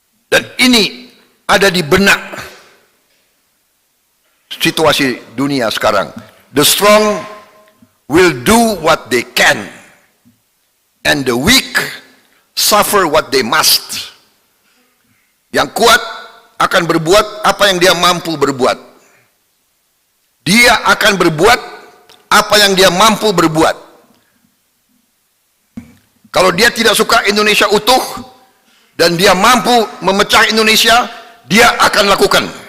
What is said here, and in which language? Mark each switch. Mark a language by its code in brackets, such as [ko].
[id] Dan ini ada di benak situasi dunia sekarang. [en] The strong will do what they can, and the weak suffer what they must. [id] Yang kuat akan berbuat apa yang dia mampu berbuat. Dia akan berbuat apa yang dia mampu berbuat. Kalau dia tidak suka Indonesia utuh dan dia mampu memecah Indonesia, dia akan lakukan.